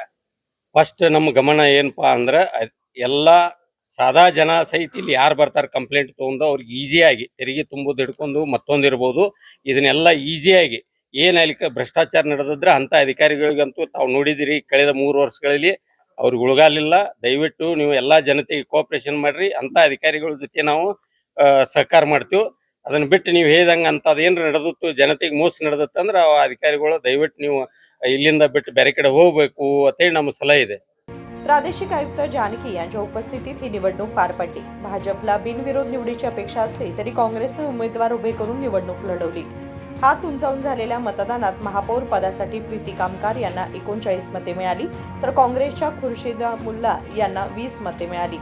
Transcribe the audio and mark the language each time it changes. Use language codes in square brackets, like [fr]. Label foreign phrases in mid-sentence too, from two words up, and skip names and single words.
[kn] ಫಸ್ಟ್ ನಮ್ಮ ಗಮನ ಏನಪ್ಪಾ ಅಂದ್ರೆ ಎಲ್ಲಾ ಸಾದಾ ಜನ ಸಹಿತ ಇಲ್ಲಿ ಯಾರು ಬರ್ತಾರೆ ಕಂಪ್ಲೇಂಟ್ ತಗೊಂಡು ಅವ್ರಿಗೆ ಈಸಿಯಾಗಿ ತೆರಿಗೆ ತುಂಬೋದು ಹಿಡ್ಕೊಂಡು ಮತ್ತೊಂದಿರ್ಬೋದು ಇದನ್ನೆಲ್ಲ ಈಸಿಯಾಗಿ ಏನಲ್ಲಿ ಭ್ರಷ್ಟಾಚಾರ ನಡೆದಿದ್ರೆ ಅಂತ ಅಧಿಕಾರಿಗಳಿಗಂತೂ ತಾವು ನೋಡಿದಿರಿ ಕಳೆದ 3 ವರ್ಷಗಳಲ್ಲಿ ಅವ್ರಿಗೆ ಉಳ್ಗಾಲಿಲ್ಲ. ದಯವಿಟ್ಟು ನೀವು ಎಲ್ಲಾ ಜನತೆಗೆ ಕೋಆಪರೇಷನ್ ಮಾಡ್ರಿ. ಅಂತ ಅಧಿಕಾರಿಗಳ ಜೊತೆ ನಾವು ಸಹಕಾರ ಮಾಡ್ತೀವಿ. ಅದನ್ನ ಬಿಟ್ಟು ನೀವು ಹೇಳಿದಂಗೆ ಅಂತದ್ ಏನ್ರ ನಡೆದಿತ್ತು ಜನತೆಗೆ ಮೋಸ ನಡೆದತ್ತಂದ್ರೆ ಆ अधिकारिಗಳು ದಯವಿಟ್ಟು ನೀವು ಇಲ್ಲಿಂದ ಬಿಟ್ಟು ಬೇರೆ ಕಡೆ ಹೋಗಬೇಕು ಅಂತೇಳಿ ನಮ್ಮ ಸಲಹೆ ಇದೆ. [mr] प्रादेशिक आयुक्त जानकी यांच्या उपस्थितीत ही निवडणूक पार पडली. भाजपला बिनविरोध निवडीची अपेक्षा असली तरी काँग्रेसने उमेदवार उभे करून निवडणूक लढवली. हात उंचावून झालेल्या मतदानात महापौर पदासाठी प्रीती कामकार यांना 39 मते मिळाली तर काँग्रेसच्या खुर्शिदा मुल्ला यांना 20 मते मिळाली.